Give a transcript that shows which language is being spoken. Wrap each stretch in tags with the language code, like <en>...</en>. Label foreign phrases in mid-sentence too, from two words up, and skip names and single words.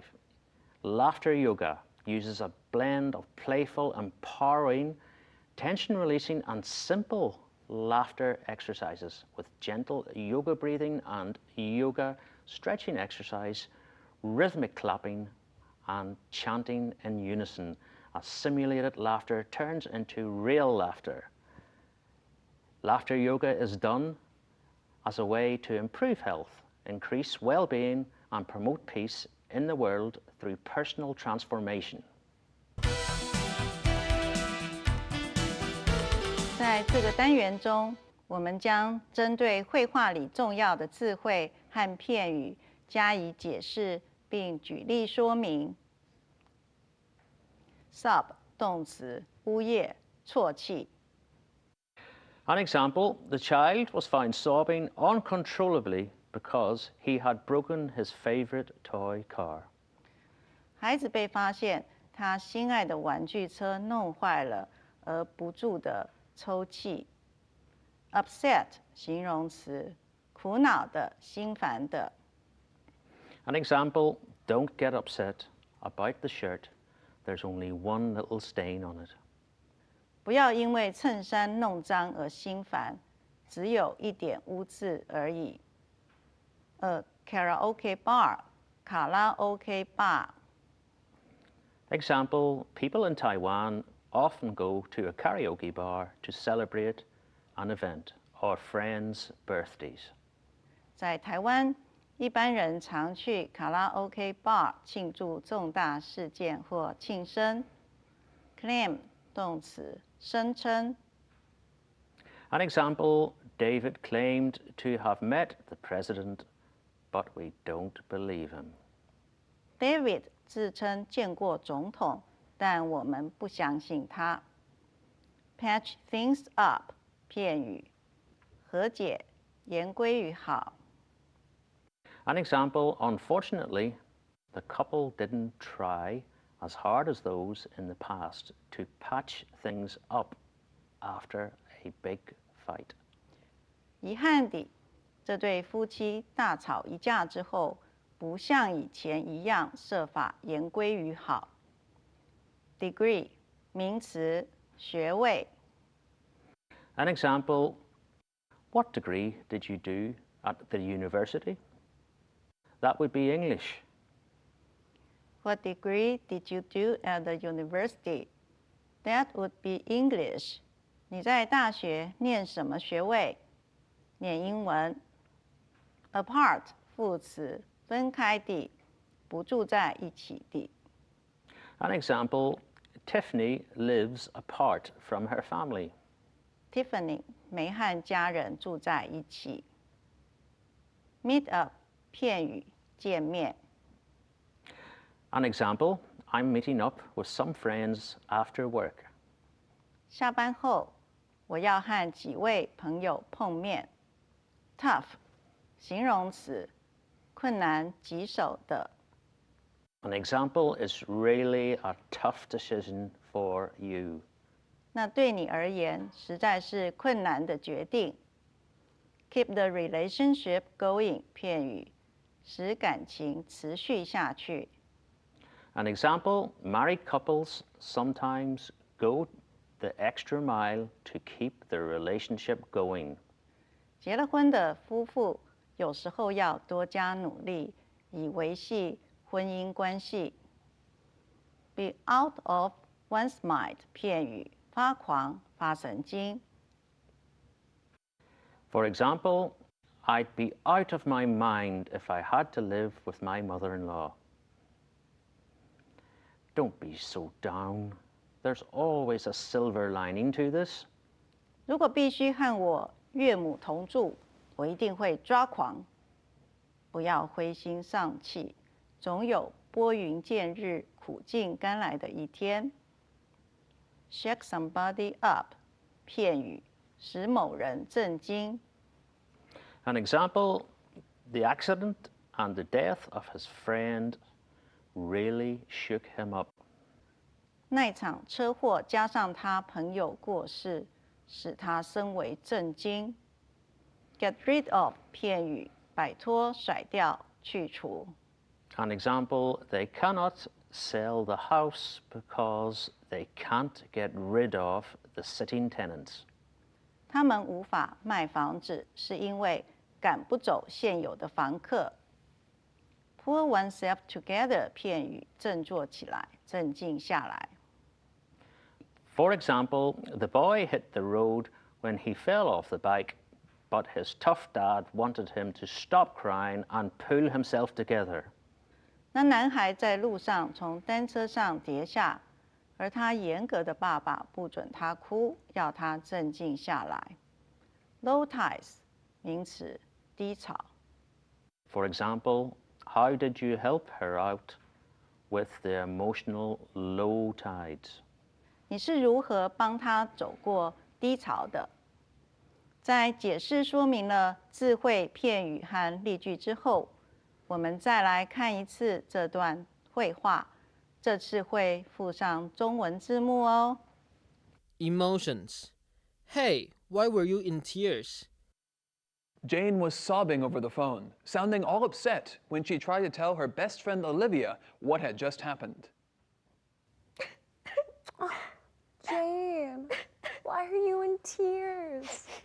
<en>Laughter yoga uses a blend of playful, empowering, tension-releasing, and simple laughter exercises with gentle yoga breathing and yoga stretching exercise, rhythmic clapping, and chanting in unison, as simulated laughter turns into real laughter. Laughter yoga is done as a way to improve health, increase well-being, and promote peace in the world through personal transformation.</en> <zh>在这个单元中，我们将针对绘畫裡重要的字彙和片語加以解釋，並舉例說明。Sob 動詞，嗚咽、啜泣。</zh> <en>An example, the child was found sobbing uncontrollably because he had broken his favorite toy car.</en> <zh>孩子被發現他心愛的玩具車弄壞了，而不住地抽泣。Upset 形容詞，苦惱的、心煩的。</zh> <en>An example, don't get upset about the shirt. There's only one little stain on it.</en> <zh>不要因為襯衫弄髒而心煩，只有一點污漬而已。</zh> <en>A karaoke bar</en> <zh>卡拉 OK bar。</zh> <en>Example, people in Taiwan often go to a karaoke bar to celebrate an event or friends' birthdays.</en> <zh>在台灣，一般人常去卡拉 OK bar 慶祝重大事件或慶生。Claim 動詞，聲稱。</zh> <en>An example, David claimed to have met the president, but we don't believe him.</en> <zh>David 自稱見過總統，但我們不相信他。</zh> <en>Patch things up</en> <zh>片語，和解，言歸於好。</zh> <en>An example, unfortunately, the couple didn't try as hard as those in the past to patch things up after a big fight.</en> <zh>遺憾地，這對夫妻大吵一架之後，不像以前一樣設法言歸於好。Degree 名詞，學位。</zh> <en>An example, what degree did you do at the university? That would be English. What degree did you do at the university? That would be English.</en> <zh>你在大學念什麼學位？念英文。Apart 副詞，分開地，不住在一起地。</zh> <en>An example, Tiffany lives apart from her family.</en> <zh>Tiffany 沒和家人住在一起。</zh> <en>Meet up</en> <zh>片語，見面。</zh> <en>An example, I'm meeting up with some friends after work.</en> <zh>下班後，我要和幾位朋友碰面。Tough 形容詞，困難棘手的。</zh> <en>An example is really a tough decision for you.</en> <zh>那對你而言，實在是困難的決定。</zh> <en>Keep the relationship going</en> <zh>片語，使感情持續下去。</zh> <en>An example, married couples sometimes go the extra mile to keep the relationship going.</en> <zh>結了婚的夫婦有時候要多加努力，以維繫婚姻關係。</zh> <en>Be out of one's mind</en> <zh>片語，發狂、發神經。</zh> <en>For example, I'd be out of my mind if I had to live with my mother-in-law. Don't be so down. There's always a silver lining to this.</en> <zh>如果必須和我岳母同住，我一定會抓狂。不要灰心喪氣，總有撥雲見日、苦盡甘來的一天。</zh> <en>Shake somebody up，</en> <zh>片語，使某人震驚。</zh> <en>An example, the accident and the death of his friend really shook him up.</en> <zh>那場車禍加上他朋友過世，使他深為震驚。</zh> <en>Get rid of</en> <zh>片語，擺脫、甩掉、去除。</zh> <en>An example, they cannot sell the house because they can't get rid of the sitting tenants.</en> <zh>他們無法賣房子，是因為趕不走現有的房客。</zh> <en>Pull oneself together</en> <zh>片語，振作起來，镇靜下來。</zh> <en>For example, the boy hit the road when he fell off the bike, but his tough dad wanted him to stop crying and pull himself together.</en> <zh>那男孩在路上從單車上跌下，而他嚴格的爸爸不准他哭，要他鎮靜下來。</zh> <en>Low tides</en> <zh>名詞，低潮。</zh> <en>For example, how did you help her out with the emotional low tides?</en> <zh>你是如何幫他走過低潮的？在解釋說明了智慧片語和例句之後，我們再來看一次這段會話，這次會附上中文字幕哦。</zh> <en>Emotions. Hey, why were you in tears? Jane was sobbing over the phone, sounding all upset when she tried to tell her best friend Olivia what had just happened. Jane, why are you in tears?</en>